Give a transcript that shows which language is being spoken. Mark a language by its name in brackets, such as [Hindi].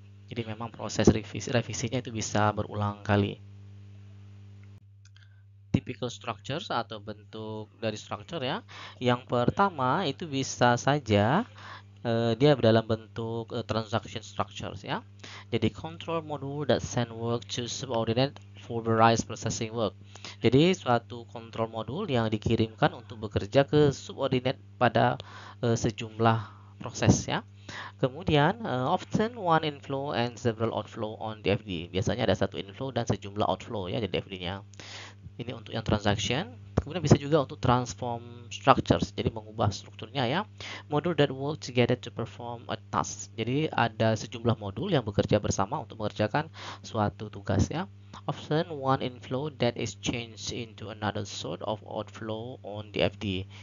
[Indonesian] Jadi memang proses revisinya itu bisa berulang kali. [English] Typical structures [Indonesian] atau bentuk dari structure ya. Yang pertama itu bisa saja dia dalam bentuk transaction structures ya. [English] Jadi control module that send work to subordinate for various processing work. [Indonesian] Jadi suatu control module yang dikirimkan untuk bekerja ke subordinate pada sejumlah proses ya. [English] Kemudian often one inflow and several outflow on DFD. [Indonesian] Biasanya ada satu inflow dan sejumlah outflow ya di DFD-nya. Ini untuk yang transaction. Kemudian bisa juga untuk transform structures, jadi mengubah strukturnya ya. [English] Module that work together to perform a task. [Indonesian] Jadi ada sejumlah modul yang bekerja bersama untuk mengerjakan suatu tugas ya. [English] Often one inflow that is changed into another sort of outflow on DFD.